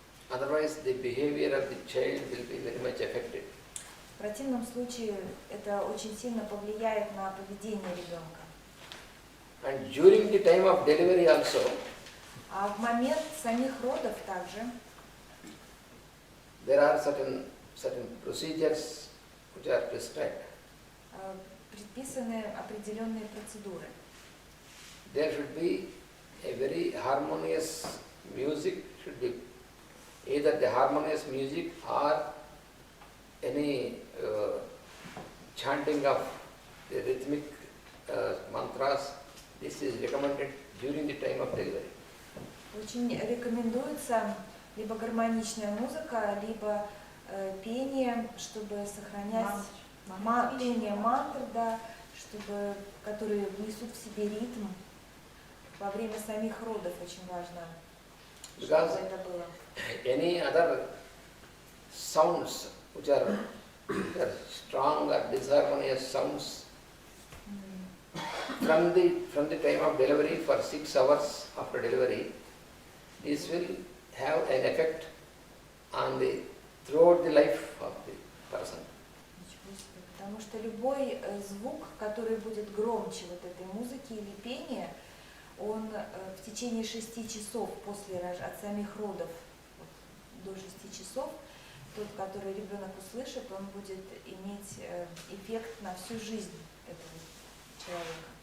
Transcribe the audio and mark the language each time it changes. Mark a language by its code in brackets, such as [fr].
[en] Otherwise the behavior of the child will be very much affected. [ru] В противном случае это очень сильно повлияет на поведение ребенка. [en] And during the time of delivery also, [ru] А в момент самих родов также [en] there are certain procedures which are prescribed. [ru] предписаны определенные процедуры. [en] There should be a very harmonious music, should be either the harmonious music or any chanting of the rhythmic mantras. This is recommended during the time of delivery. [ru] Очень рекомендуется либо гармоничная музыка, либо пение, чтобы сохранять пение мантр, да, которые несут в себе ритм. Во время самих родов очень важно, чтобы это было. [en] Any other sounds which are strong or disharmonious sounds from the time of delivery for 6 hours after delivery, this will have an effect on throughout the life of the person. [ru] Потому что любой звук, который будет громче вот этой музыки или пения, он в течение 6 часов от самих родов до 6 часов, тот, который ребенок услышит, он будет иметь эффект на всю жизнь этого человека.